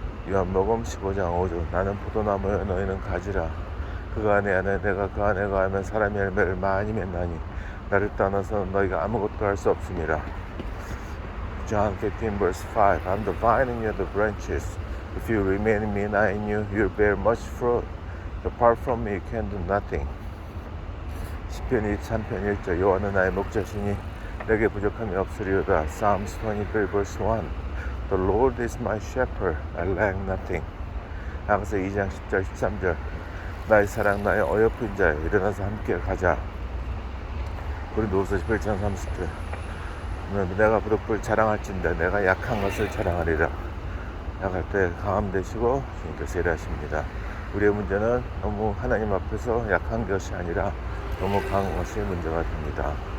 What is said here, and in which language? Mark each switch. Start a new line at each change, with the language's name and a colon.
Korean: 요한복음 15장 5절 나는 포도나무여 너희는 가지라. 그가 안에 내가 그 안에 거하면 사람이 열매를 많이 맺나니 나를 떠나서 너희가 아무것도 할 수 없음이라.
English: John 15 verse 5 I'm the vine and you are the branches. If you remain in me and I in you, you'll bear much fruit. Apart from me, you can do nothing.
Korean: 시편 23편 1절 여호와는 나의 목자시니 내게 부족함이 없으리로다.
English: Psalms 23 verse 1 The Lord is my shepherd, I lack nothing.
Korean: 아가서 2장 10절 13절 나의 사랑 나의 어여쁜 자여 일어나서 함께 가자. 고린도후서 11장 30절 내가 부득불 자랑할진대 내가 약한 것을 자랑하리라. 약할 때 강함 되시고 주님께서 일하십니다. 우리의 문제는 너무 하나님 앞에서 약한 것이 아니라 너무 강한 것이 문제가 됩니다.